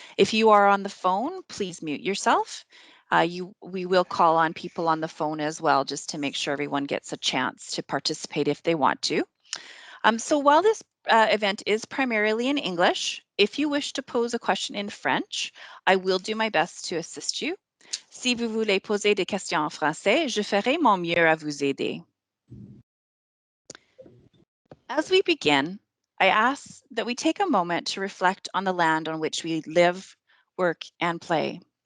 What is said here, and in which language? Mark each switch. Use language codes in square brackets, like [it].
[en] If you are on the phone, please mute yourself. We will call on people on the phone as well, just to make sure everyone gets a chance to participate if they want to. So while this event is primarily in English, if you wish to pose a question in French, I will do my best to assist you. [fr] Si vous voulez poser des questions en français, je ferai mon mieux à vous aider. [en] As we begin, I ask that we take a moment to reflect on the land on which we live, work, and play.